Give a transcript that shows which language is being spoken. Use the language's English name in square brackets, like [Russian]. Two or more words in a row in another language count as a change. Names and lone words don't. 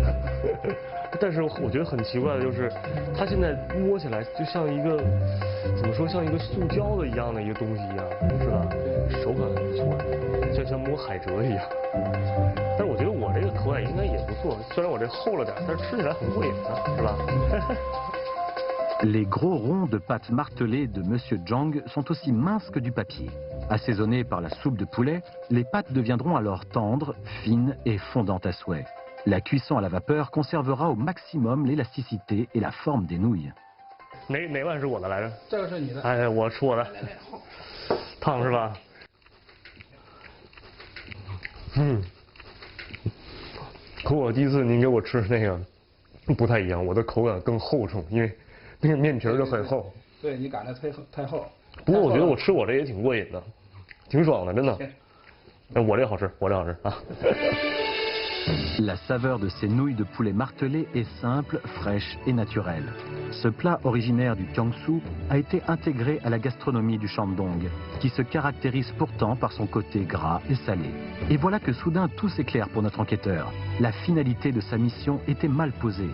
[Chinese] 但是我觉得很奇怪的就是，它现在摸起来就像一个怎么说，像一个塑胶的一样的一个东西一样，是吧？手感很不错，就像摸海蜇一样。但是我觉得我这个口感应该也不错，虽然我这厚了点，但是吃起来很过瘾的，是吧？ [French] Les gros ronds de pâte martelée de M. Zhang sont aussi minces que du papier. Assaisonnées par la soupe de poulet, les pâtes deviendront alors tendres, fines et fondantes à souhait. La cuisson à la vapeur conservera au maximum l'élasticité et la forme des nouilles. [Chinese] 哪碗是我的来着？这个是你的。哎，我吃我的。烫是吧？和我第一次您给我吃那个不太一样，我的口感更厚重，因为那个面皮就很厚。对，你擀的太厚。不过我觉得我吃我这也挺过瘾的，挺爽的，真的。我这好吃，我这好吃啊。 [French] La saveur de ces nouilles de poulet martelées est simple, fraîche et naturelle. Ce plat originaire du Jiangsu a été intégré à la gastronomie du Shandong, qui se caractérise pourtant par son côté gras et salé. Et voilà que soudain tout s'éclaire pour notre enquêteur. La finalité de sa mission était mal posée.